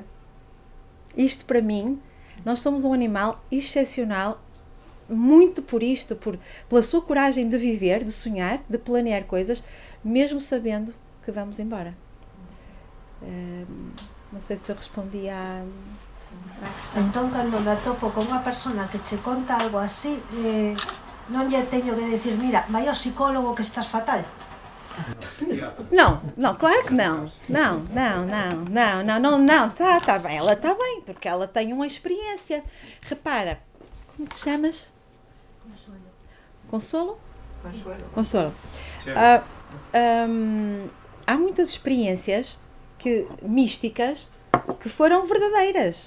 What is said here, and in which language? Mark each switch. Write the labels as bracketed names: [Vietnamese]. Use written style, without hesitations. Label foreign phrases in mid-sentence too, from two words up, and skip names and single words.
[Portuguese] Isto para mim, nós somos um animal excepcional, muito por isto, pela sua coragem de viver, de sonhar, de planear coisas, mesmo sabendo que vamos embora. Não sei se eu respondi à questão. [Galician] Entón, cando me atopo con unha persona que che conta algo así, non lle teño que decir, mira, vai ao psicólogo que estás fatal. [Portuguese] Não, claro que não. Não, tá bem, ela está bem, porque ela tem uma experiência. Repara, como te chamas? Consolo? Consolo. Há muitas experiências místicas que foram verdadeiras.